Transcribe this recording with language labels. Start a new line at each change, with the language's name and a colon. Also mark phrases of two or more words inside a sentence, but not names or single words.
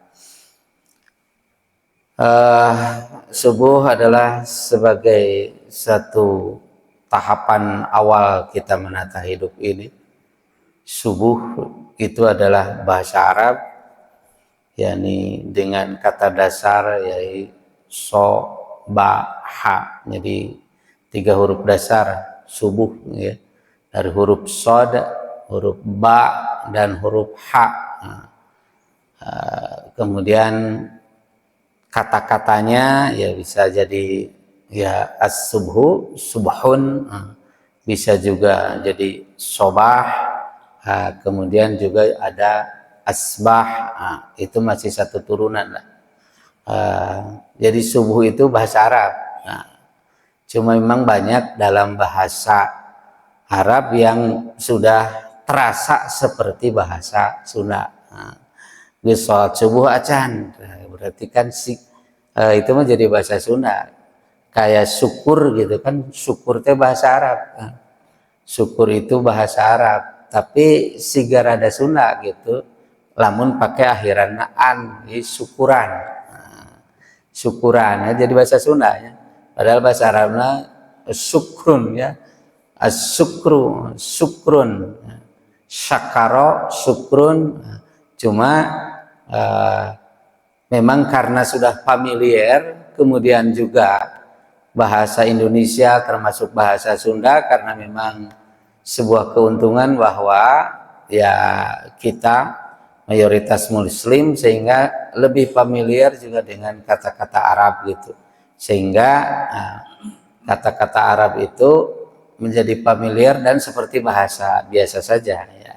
Indonesian: Subuh adalah sebagai satu tahapan awal kita menata hidup ini. Subuh itu adalah bahasa Arab, yakni dengan kata dasar yaitu so, ba, ha. Jadi 3 huruf dasar subuh ya. Dari huruf sod, huruf ba, dan huruf ha. Kemudian kata-katanya ya bisa jadi ya
Arabic: الصبح، صبحٌ,
Indonesian: bisa juga jadi sobah, kemudian juga ada asbah, itu masih satu turunan lah. Jadi subuh itu bahasa Arab. Cuma memang banyak dalam bahasa Arab yang sudah terasa seperti bahasa Sunda. Di sholat subuh acan, berarti kan itu menjadi bahasa Sunda. Kayak syukur gitu kan, syukur teh bahasa Arab. Syukur itu bahasa Arab, tapi sigar ada Sunda gitu. Lamun pakai akhiran an, syukuran, syukuran ya, jadi bahasa Sunda ya. Padahal bahasa Arabnya syukrun ya,
Arabic: الشكر، شكرٌ، شكر، شكرٌ.
Indonesian: Cuma memang karena sudah familiar, kemudian juga bahasa Indonesia termasuk bahasa Sunda, karena memang sebuah keuntungan bahwa ya kita mayoritas muslim sehingga lebih familiar juga dengan kata-kata Arab gitu, sehingga kata-kata Arab itu menjadi familiar dan seperti bahasa biasa saja ya.